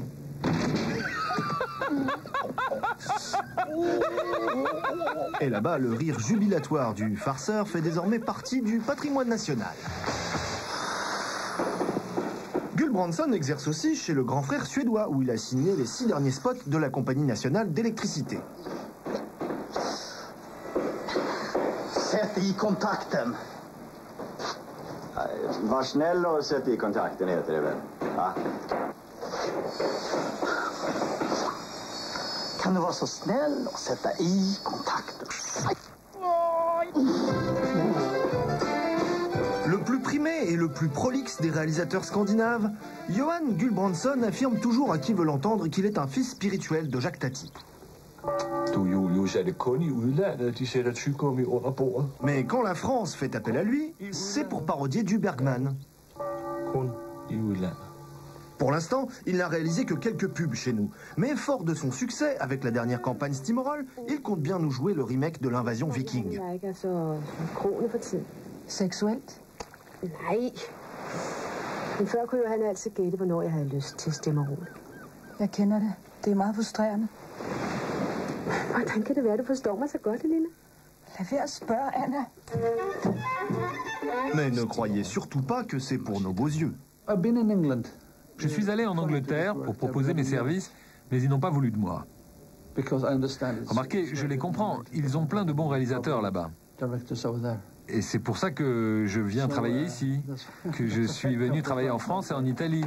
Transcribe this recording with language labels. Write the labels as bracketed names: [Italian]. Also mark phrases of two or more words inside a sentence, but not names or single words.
[French] Et là-bas, le rire jubilatoire du farceur fait désormais partie du patrimoine national. Gulbranson exerce aussi chez le grand frère suédois, où il a signé les 6 derniers spots de la Compagnie nationale d'électricité. [Swedish] Sätt i kontakten. Var snäll och sätt i kontakten heter det väl. Va? Kan du vara så snäll och sätta i kontakten? [French] Le plus primé et le plus prolixe des réalisateurs scandinaves, Johan Gulbranson affirme toujours à qui veut l'entendre qu'il est un fils spirituel de Jacques Tati. Mais quand la France fait appel à lui, c'est pour parodier du Bergman. Pour l'instant, il n'a réalisé que quelques pubs chez nous. Mais fort de son succès, avec la dernière campagne Steamroll, il compte bien nous jouer le remake de l'invasion viking. [Danish] Seksuelt? Nej. Men før kunne han altid gætte, hvornår jeg havde lyst til Stemmerol. Jeg kender det. Det er meget frustrerende. Hvordan kan det være, du forstår mig så godt, Elina? Lad være at spørge, Anna. [French] Mais ne croyez surtout pas que c'est pour nos beaux yeux. Je suis allé en Angleterre pour proposer mes services, mais ils n'ont pas voulu de moi. Remarquez, je les comprends, ils ont plein de bons réalisateurs là-bas. Et c'est pour ça que je viens travailler ici, que je suis venu travailler en France et en Italie.